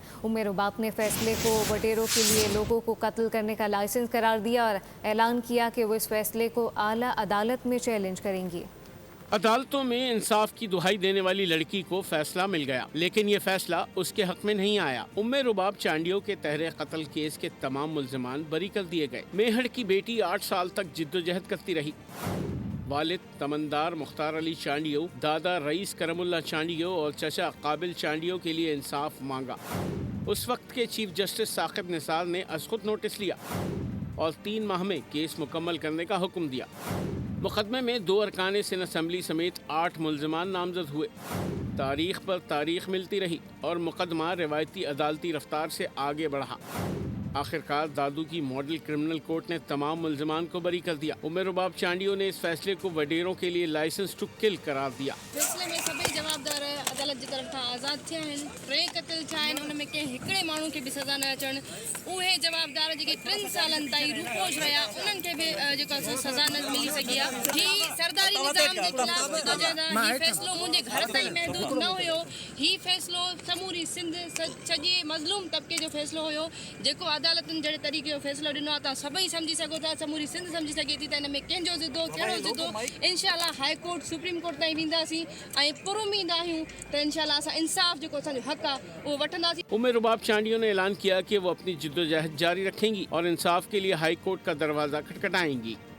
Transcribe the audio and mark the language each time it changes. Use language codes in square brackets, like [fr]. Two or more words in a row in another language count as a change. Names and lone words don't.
[ur] عمر رباب نے فیصلے کو وڈیروں کے لیے لوگوں کو قتل کرنے کا لائسنس قرار دیا اور اعلان کیا کہ وہ اس فیصلے کو اعلیٰ عدالت میں چیلنج کریں گی. عدالتوں میں انصاف کی دہائی دینے والی لڑکی کو فیصلہ مل گیا، لیکن یہ فیصلہ اس کے حق میں نہیں آیا. امِ رباب چانڈیوں کے تہرے قتل کیس کے تمام ملزمان بری کر دیے گئے. میہڑ کی بیٹی 8 سال تک جدوجہد کرتی رہی. والد تمندار مختار علی چانڈیو، دادا رئیس کرم اللہ چانڈیو اور چچا قابل چانڈیو کے لیے انصاف مانگا. اس وقت کے چیف جسٹس ثاقب نثار نے ازخود نوٹس لیا اور 3 ماہ میں کیس مکمل کرنے کا حکم دیا. مقدمے میں 2 ارکان سندھ اسمبلی سمیت 8 ملزمان نامزد ہوئے. تاریخ پر تاریخ ملتی رہی اور مقدمہ روایتی عدالتی رفتار سے آگے بڑھا. آخرکار دادو کی ماڈل کریمنل کورٹ نے تمام ملزمان کو بری کر دیا. عمر رباب چانڈیوں نے اس فیصلے کو وڈیروں کے لیے [en] license to kill [ur] قرار دیا. [sd] फैसले में सभी जवाबदार अदालत की तरफ था आज़ाद थिया आहिनि। 3 क़त्ल छा आहिनि, उन में कंहिं हिकिड़े माण्हू खे बि सज़ा न अचणु। उहे जवाबदार जेके 3 सालनि ताईं रूपोश रहिया, उन्हनि खे बि जेको सज़ा न मिली सघी आहे। ही सरदारी निज़ाम जे ख़िलाफ़ जिदोजहद आहे। ही फ़ैसिलो मुंहिंजे घर ताईं महदूद न हुयो। ही फ़ैसिलो समूरी सिंध सॼे मज़लूम तबिके जो फ़ैसिलो हुयो, जेको अदालतुनि जहिड़े तरीक़े जो फ़ैसिलो ॾिनो आहे। तव्हां सभई सम्झी सघो था, समूरी सिंध सम्झी सघे थी त हिन में कंहिंजो ज़िदो कहिड़ो ज़िदो। इंशाअल्लाह हाई कोर्ट सुप्रीम कोर्ट ताईं वेंदासीं ऐं पुरुमीद आहियूं त इंशाअल्लाह असां इंसाफ़ जेको असांजो हक़ आहे उहो वठंदासीं। [ur] عمر رباب چانڈیوں نے اعلان کیا کہ وہ اپنی جدوجہد جاری رکھیں گی اور انصاف کے لیے ہائی کورٹ کا دروازہ کھٹکھٹائیں گی.